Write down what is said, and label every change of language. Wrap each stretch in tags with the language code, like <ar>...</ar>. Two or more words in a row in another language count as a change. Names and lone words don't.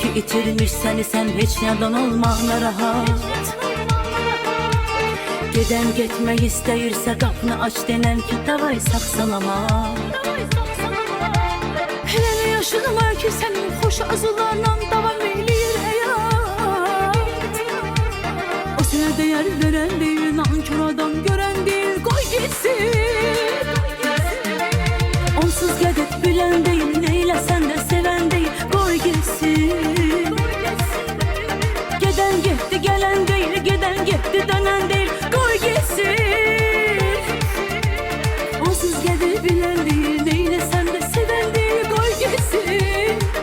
<tr>getirmiş seni, sen hiç yalan olma narahat.</tr> <az>Geden getmək istəyirsə qapını aç denən ki, davay saxsalama.</az> <tr>Hele ne yaşın var ki senin hoş arzularla devam eyleyir hayat. O sana değer veren değil, nankör adam gören değil, koy gitsin.</tr> <az>Onsuz gedib bilən deyil, neyləsən də sevən deyil, qoy getsin. Gedən getdi, gələn deyil, gedən getdi, dönən deyil, qoy getsin. Onsuz gedib bilən deyil, neyləsən də sevən deyil, qoy getsin.</az>